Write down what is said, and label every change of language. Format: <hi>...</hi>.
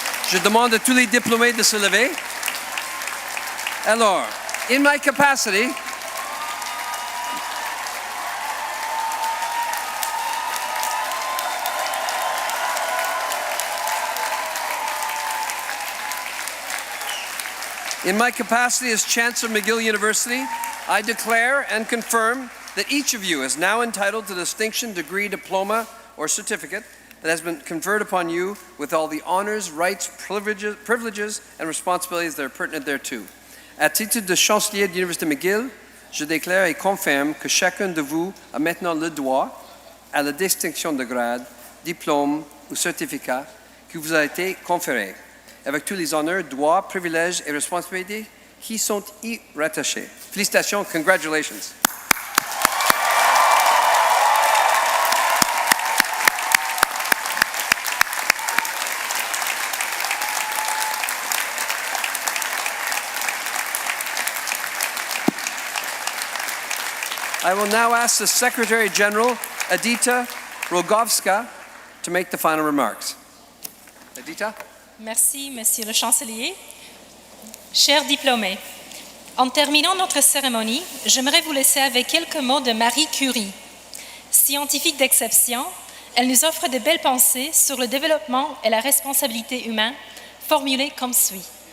<fr>Je demande à tous les diplômés de se lever. Alors,</fr> <en>in my capacity, as Chancellor McGill University, I declare and confirm that each of you is now entitled to the distinction, degree, diploma, or certificate that has been conferred upon you with all the honors, rights, privileges, and responsibilities that are pertinent thereto.</en> <fr>À titre de chancelier de l'Université McGill, je déclare et confirme que chacun de vous a maintenant le droit à la distinction de grade, diplôme ou certificat qui vous a été conféré, avec tous les honneurs, droits, privilèges et responsabilités qui sont y rattachés. Félicitations,</fr> <en>congratulations. I will now ask the Secretary General, Edita Rogovska, to make the final remarks. Edita?</en> <fr>Merci, Monsieur le Chancelier. Chers diplômés, en terminant notre cérémonie, j'aimerais vous laisser avec quelques mots de Marie Curie. Scientifique d'exception, elle nous offre de belles pensées sur le développement et la responsabilité humaine, formulées comme suit.</fr>